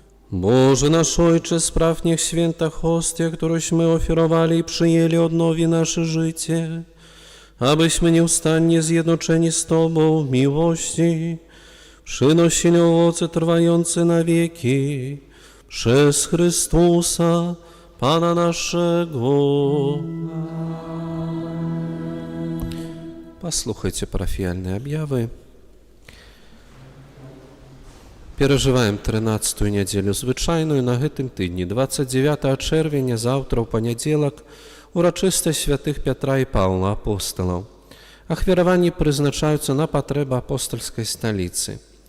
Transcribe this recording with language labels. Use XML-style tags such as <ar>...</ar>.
<pl>Boże nasz Ojcze, spraw niech święta hostia, którąśmy ofiarowali i przyjęli, odnowi nasze życie, abyśmy nieustannie zjednoczeni z Tobą w miłości przynosili owoce trwające na wieki przez Chrystusa, Pana naszego.</pl> <uk>Послухайте парафіяльні об'яви.</uk> <be>Перажываем 13-ю нядзелю звычайную на гэтым тыдні, 29 чэрвеня, заўтра ў панядзелак, урачыстасць святых Пятра і Паўла апосталаў. Ахвяраванні прызначаюцца на патрэбы апостальскай сталіцы.</be>